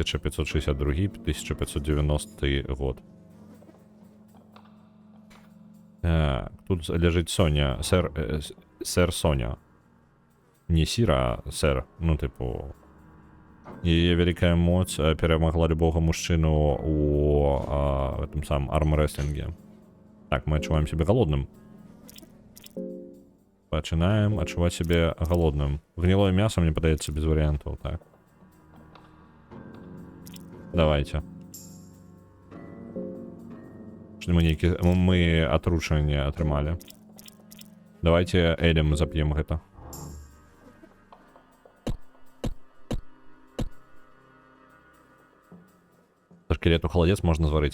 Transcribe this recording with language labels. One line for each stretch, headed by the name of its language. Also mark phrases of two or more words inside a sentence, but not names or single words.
Belarusian: 1562-1590 год. Так, тут ляжыць Соня. Сэр Соня. Не Сіра, а сэр. Ну, типу... Яе вялікая моц перамагла любога мужчыну у
Russian: этом самом
Belarusian: армрэслінге. Так, мы адчуваем
Russian: себе голодным.
Belarusian: Пачынаем адчуваць
Russian: себе голодным.
Belarusian: Гнилое мясо, мне падаецца, без вариантаў, так. Давайте. Мы атручанне атрымалі. Давайте элем зап'ем гэта.
Russian: Скелету холодец можно зварить.